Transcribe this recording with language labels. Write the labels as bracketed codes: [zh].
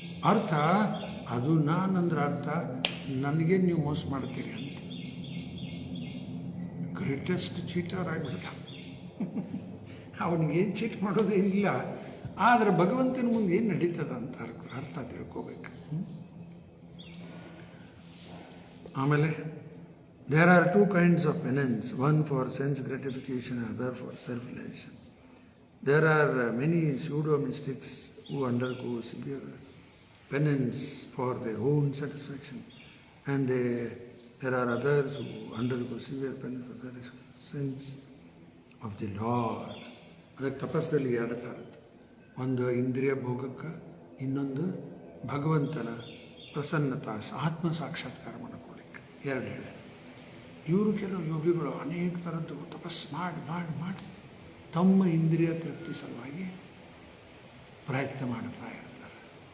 [kn] ಅರ್ಥ ಅದು ನಾನಂದ್ರೆ ಅರ್ಥ ನನಗೆ ನೀವು ಮೋಸ ಮಾಡ್ತೀರಿ ಅಂತ. ಗ್ರೇಟೆಸ್ಟ್ ಚೀಟರ್ ಆಗಿಬಿಡ್ತಾನೆ. ಅವನಿಗೇನು ಚೀಟ್ ಮಾಡೋದೇನಿಲ್ಲ, ಆದರೆ ಭಗವಂತನ ಮುಂದೆ ಏನು ನಡೀತದ ಅಂತ ಅರ್ಥ ತಿಳ್ಕೋಬೇಕು. ಆಮೇಲೆ [en] There are two kinds of penance, one for sense gratification, other for self-realization. There are many pseudo-mystics who undergo severe penance for their own satisfaction, and there are others who undergo severe penance for the sense of the Lord. [kn] ಅದಕ್ಕೆ ತಪಸ್ಸಲ್ಲಿ ಎರಡು ಥರದ್ದು, ಒಂದು ಇಂದ್ರಿಯ ಭೋಗಕ್ಕೆ, ಇನ್ನೊಂದು ಭಗವಂತನ ಪ್ರಸನ್ನತಾ ಆತ್ಮ ಸಾಕ್ಷಾತ್ಕಾರ ಮಾಡಿಕೊಳ್ಳಿಕ್ಕೆ. ಎರಡು ಹೇಳಿ. ಇವರು ಕೆಲವು ಯೋಗಿಗಳು ಅನೇಕ ಥರದ್ದು ತಪಸ್ಸು ಮಾಡಿ ಮಾಡಿ ಮಾಡಿ ತಮ್ಮ ಇಂದ್ರಿಯ ತೃಪ್ತಿ ಸಲುವಾಗಿ ಪ್ರಯತ್ನ ಮಾಡ್ತಾ ಇರ್ತಾರೆ.